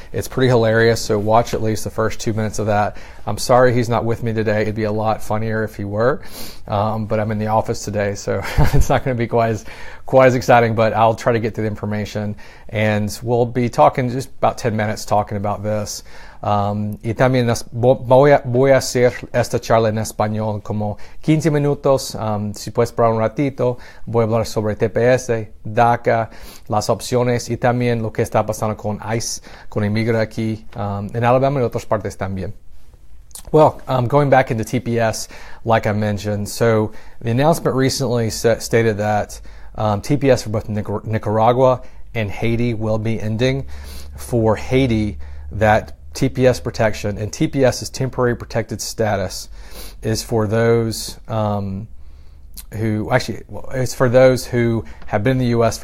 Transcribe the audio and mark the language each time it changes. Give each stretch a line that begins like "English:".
English: It's pretty hilarious, so watch at least the first 2 minutes of that. I'm sorry he's not with me today. It'd be a lot funnier if he were, but I'm in the office today, so it's not going to be quite as exciting, but I'll try to get to the information, and we'll be talking just about 10 minutes talking about this.
Spanish: Y también voy a hacer esta charla en español como 15 minutos. Si puedes esperar un ratito, voy a hablar sobre TPS, DACA, las opciones y también lo que está pasando con ICE, con inmigrantes aquí en Alabama y otras partes también.
English: Well, going back into TPS, like I mentioned, so the announcement recently stated that TPS for both Nicaragua and Haiti will be ending. For Haiti, that TPS protection, and TPS is temporary protected status, is for those it's for those who have been in the U.S.